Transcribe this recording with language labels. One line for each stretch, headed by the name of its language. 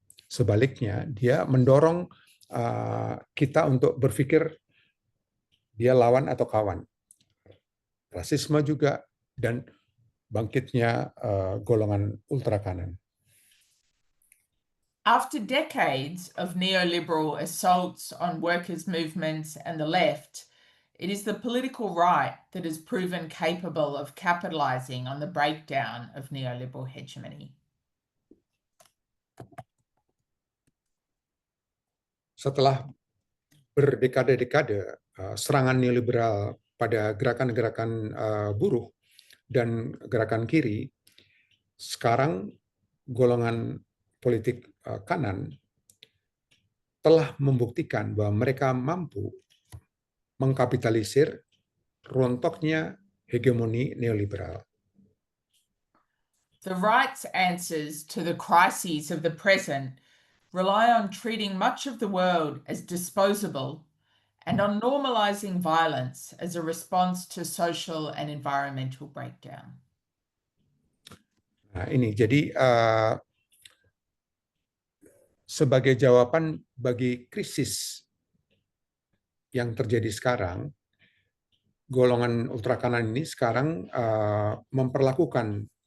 Indonesian: Sebaliknya, dia mendorong kita untuk berpikir dia lawan atau kawan. Rasisme juga dan bangkitnya golongan ultra kanan.
English: After decades of neoliberal assaults on workers' movements and the left, it is the political right that has proven capable of capitalizing on the breakdown of neoliberal hegemony.
Indonesian: Setelah berdekade-dekade serangan neoliberal pada gerakan-gerakan buruh dan gerakan kiri, sekarang golongan politik kanan telah membuktikan bahwa mereka mampu mengkapitalisir rontoknya hegemoni neoliberal.
English: The right's answers to the crises of the present rely on treating much of the world as disposable and on normalizing violence as a response to social and environmental breakdown.
Indonesian: Nah, ini jadi sebagai jawaban bagi krisis yang terjadi sekarang, golongan ultra kanan ini sekarang memperlakukan